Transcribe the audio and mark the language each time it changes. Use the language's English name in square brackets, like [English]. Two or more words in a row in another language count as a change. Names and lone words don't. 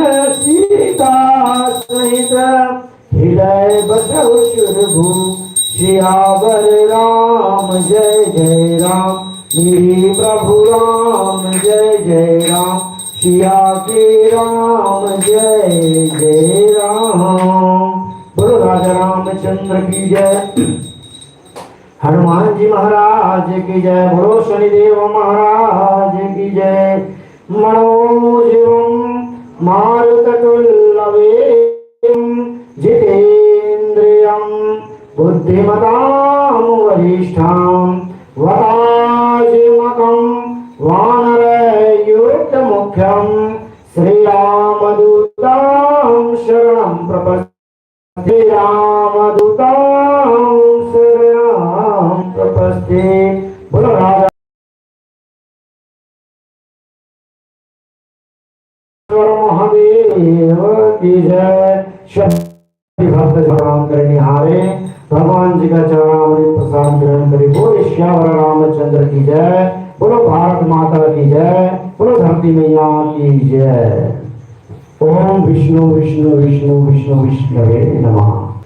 [Hindi] सीता सहित हृदय बसौ सुरभु सियावर राम जय जय राम मेरी प्रभु राम जय जय राम सिया के राम जय जय राम बोलो राजा रामचंद्र की जय हनुमान जी महाराज की जय बोलो शनिदेव महाराज की जय मनोजवं [Sanskrit] मारुततुल्यवेगं जितेन्द्रियं बुद्धिमतां वरिष्ठां वराजमकं वानरयुक्तमुख्यं श्रीरामदूतं शरणं प्रपद्ये रामदूतं शरणं प्रपद्ये [Hindi] बोलो राजा महादेव की जय भक्त प्रणाम करने हारे भगवान जी का चरणामृत प्रसाद ग्रहण करे बोले श्यावर रामचंद्र की जय बोलो भारत माता की जय बोलो धरती मैया की जय [Sanskrit] ओम विष्णु विष्णु विष्णु विष्णु विष्णवे नमः।